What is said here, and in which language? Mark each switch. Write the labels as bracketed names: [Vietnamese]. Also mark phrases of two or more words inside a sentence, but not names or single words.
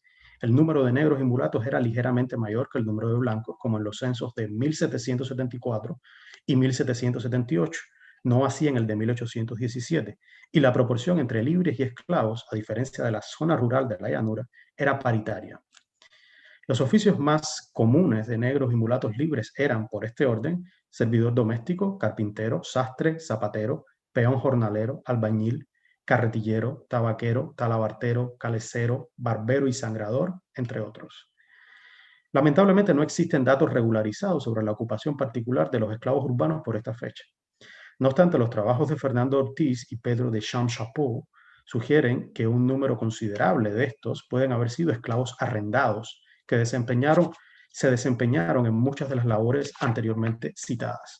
[Spanish] El número de negros y mulatos era ligeramente mayor que el número de blancos, como en los censos de 1774 y 1778, no así en el de 1817, y la proporción entre libres y esclavos, a diferencia de la zona rural de la llanura, era paritaria. Los oficios más comunes de negros y mulatos libres eran, por este orden, servidor doméstico, carpintero, sastre, zapatero, peón jornalero, albañil, carretillero, tabaquero, talabartero, calecero, barbero y sangrador, entre otros. Lamentablemente no existen datos regularizados sobre la ocupación particular de los esclavos urbanos por esta fecha. No obstante, los trabajos de Fernando Ortiz y Pedro de Chamchapeau sugieren que un número considerable de estos pueden haber sido esclavos arrendados que se desempeñaron en muchas de las labores anteriormente citadas.